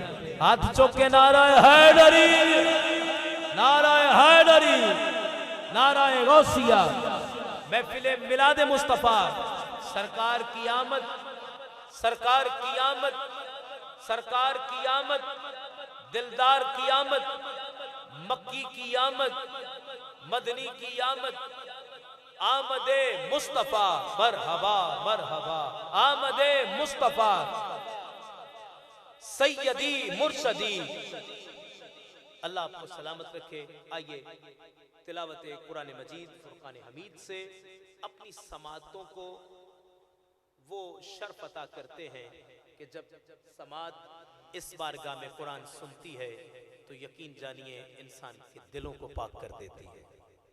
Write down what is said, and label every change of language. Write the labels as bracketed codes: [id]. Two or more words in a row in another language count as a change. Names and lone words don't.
[ur] ہاتھ چوکے نعرہ حیدری، نعرہ حیدری، نعرہ غوثیہ، محفلے میلادِ مصطفیٰ، سرکار کی آمد، سرکار کی آمد، سرکار کی آمد، دلدار کی آمد، مکی کی آمد، مدنی کی آمد، آمدِ مصطفیٰ مرحبا مرحبا، آمدِ مصطفیٰ سیدی مرشدی. اللہ آپکو سلامت رکھے. آئیے تلاوت قرآن مجید فرقان حمید سے اپنی سماعتوں کو وہ شرف عطا کرتے ہیں کہ جب سماعت اس بارگاہ میں قرآن سنتی ہے تو یقین جانیے انسان کے دلوں کو پاک کر دیتی ہے.